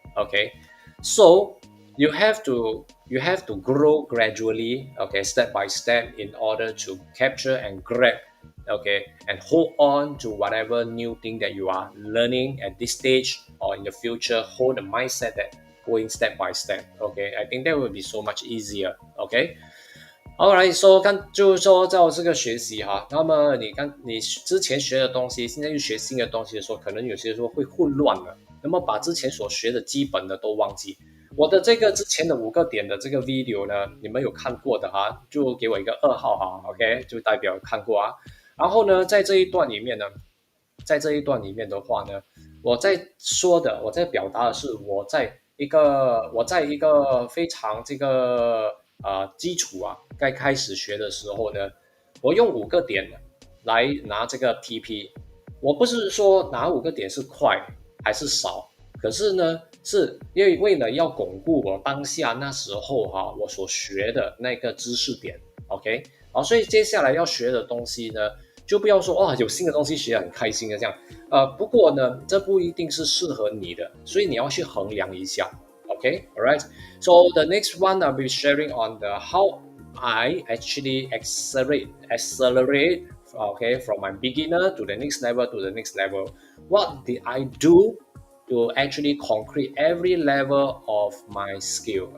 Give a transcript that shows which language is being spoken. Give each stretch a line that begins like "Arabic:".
English: Okay, so you have to grow gradually, okay, step by step, in order to capture and grab, okay, and hold on to whatever new thing that you are learning at this stage or in the future. Hold the mindset that going step by step. Okay, I think that will be so much easier.
Chinese: Okay, Alright，说就是说，在我这个学习哈，那么你之前学的东西，现在去学新的东西的时候，可能有些时候会混乱了，那么把之前所学的基本的都忘记。我的这个之前的5个点的这个 video 呢，你们有看过的哈，就给我一个2号哈，OK，就代表看过啊。然后呢，在这一段里面的话呢，我在表达的是我在一个非常这个基础啊，该开始学的时候呢，我用5个点来拿这个 TP。我不是说拿5个点是快还是少，可是呢，是因为为了要巩固我当下那时候哈、我所学的那个知识点，OK，好，所以接下来要学的东西呢，就不要说哇有新的东西学很开心的这样，不过呢，这不一定是适合你的，所以你要去衡量一下。
English: Okay, all right. So the next one I'll be sharing on the how I actually accelerate. Okay, from my beginner to the next level to the next level. What did I do to actually concrete every level of my skill?